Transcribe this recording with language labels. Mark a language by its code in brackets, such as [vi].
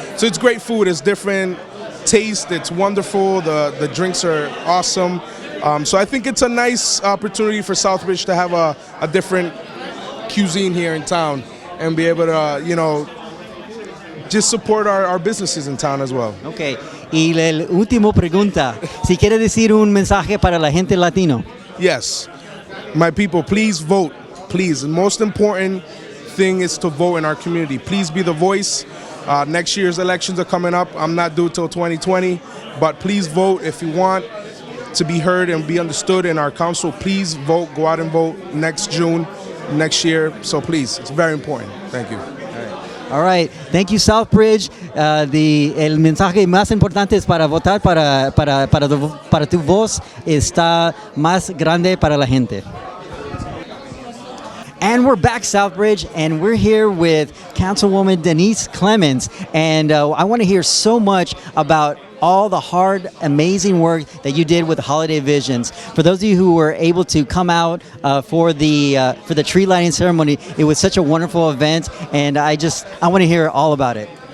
[en] So it's great food, it's different taste, it's wonderful, the drinks are awesome. So I think it's a nice opportunity for Southbridge to have a different cuisine here in town and be able to, just support our businesses in town as well. Okay. [es] Y la última pregunta, si quiere decir un mensaje para la gente latino. [en] Yes. My people, please vote. Please. The most important thing is to vote in our community. Please be the voice. Next year's elections are coming up. I'm not due till 2020, but please vote if you want to be heard and be understood in our council. Please vote. Go out and vote next June, next year. So please, it's very important. Thank you. All right. Thank you, Southbridge. [es] El mensaje más importante es para votar, para tu voz está más grande para la gente. [en] And we're back, Southbridge, and we're here with Councilwoman Denise Clemence. And I want to hear so much about all the hard, amazing work that you did with Holiday Visions. For those of you who were able to come out for the tree lighting ceremony, it was such a wonderful event, and I want to hear all about it.